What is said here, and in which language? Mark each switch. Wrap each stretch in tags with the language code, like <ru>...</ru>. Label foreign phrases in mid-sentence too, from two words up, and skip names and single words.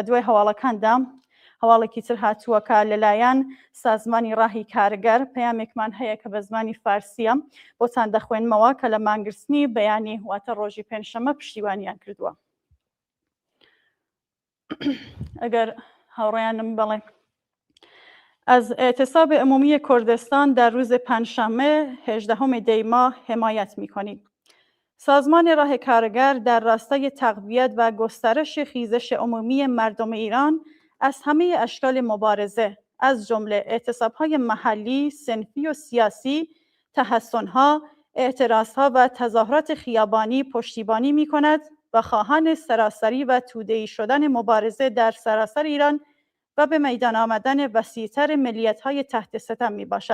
<ckb>بە دوای هەواڵەکاندا هەواڵێکی تر هاتووەکە لەلایەن سازمانی ڕاهی کارگەر پەیامێکمان هەیە کە بە زمانی فارسیە بۆتان دەخوێنمەوە کە لە مانگرتنی بەیانی واتە ڕۆژی پێنجشەمە پشتیوانیان کردووە. ئەگەر هاوڕێیانم بڵێ</ckb> <fa>از اعتصاب عمومی کردستان در روز پنجشنبه 18 دی ماه حمایت می‌کنیم. سازمان راه کارگر در راستای تقویت و گسترش خیزش عمومی مردم ایران از همه اشکال مبارزه از جمله اعتصاب‌های محلی، صنفی و سیاسی، تحصن‌ها، اعتراض‌ها و تظاهرات خیابانی پشتیبانی می‌کند و خواهان سراسری و توده‌ای شدن مبارزه در سراسر ایران و به میدان آمدن وسیع‌تر ملیت‌های تحت ستم میباشد.</fa>